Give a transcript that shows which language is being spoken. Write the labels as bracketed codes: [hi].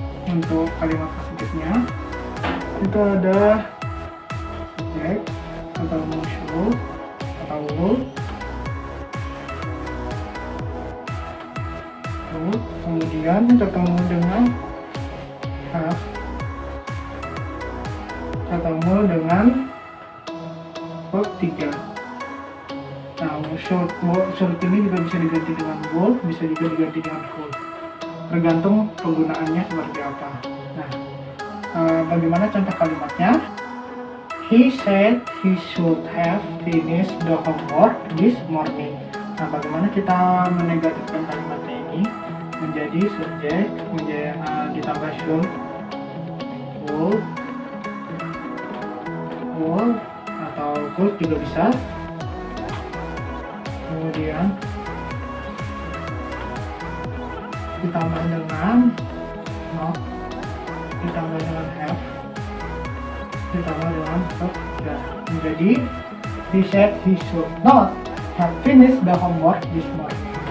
[id] Untuk kalimat positifnya itu ada subjek atau should atau would, kemudian ketemu dengan have, ketemu dengan verb 3. Nah, should ini juga bisa diganti dengan would, bisa juga diganti dengan could, tergantung penggunaannya seperti apa. Nah, bagaimana contoh kalimatnya? [en] He said he should have finished the homework this morning. [id] Nah, bagaimana kita menegatifkan kalimatnya ini menjadi subjek, ditambah should, would atau could juga bisa. Kemudian ditambah dengan not, ditambah dengan have, ditambah dengan verb 3. Menjadi [en] he said he should not have finished the homework this morning.